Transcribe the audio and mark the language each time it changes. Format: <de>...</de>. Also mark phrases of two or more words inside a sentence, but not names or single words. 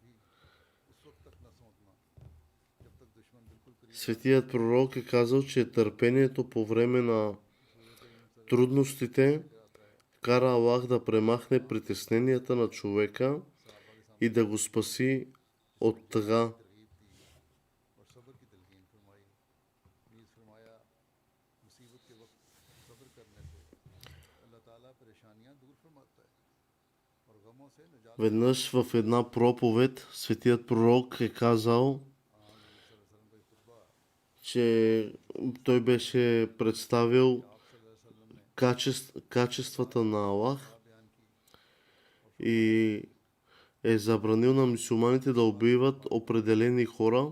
<bg>Светият пророк е казал, че търпението по време на трудностите кара Аллах да премахне притесненията на човека и да го спаси от тъга.</bg> <ur>اور صبر کی تلقین فرمائی. نیز فرمایا مصیبت کے وقت صبر کرنے سے اللہ تعالیٰ پریشانیاں دور فرماتا ہے اور غموں سے نجات.</ur> <bg>Веднъж в една проповед светият пророк е казал, че той беше представил качествата на Аллах и е забранил на мюсюлманите да убиват определени хора.</bg>